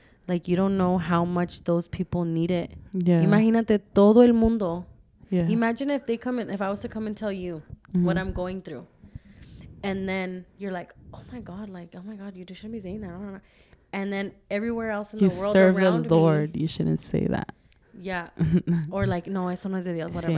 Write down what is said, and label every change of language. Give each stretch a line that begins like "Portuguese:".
English: Like, you don't know how much those people need it.
Spanish: Imagínate todo el mundo.
English: Imagine if I was to come and tell you what I'm going through, and then you're like, oh my God, you shouldn't be saying that. And then everywhere else in the world around me. You serve the Lord. You shouldn't say that. Yeah. Or like,
Spanish: no, eso no es de Dios,
English: whatever.